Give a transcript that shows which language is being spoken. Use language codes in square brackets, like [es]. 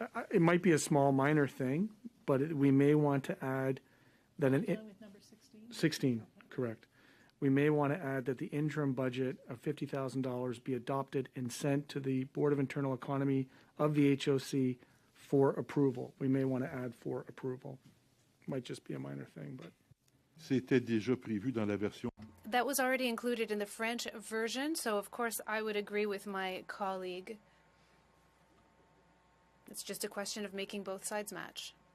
[en] It might be a small, minor thing, but we may want to add that With number 16? 16, correct. We may want to add that the interim budget of $50,000 be adopted and sent to the Board of Internal Economy of the HOC for approval. We may want to add for approval. Might just be a minor thing, but. [fr] C'était déjà prévu dans la version. [en] That was already included in the French version, so of course I would agree with my colleague. It's just a question of making both sides match.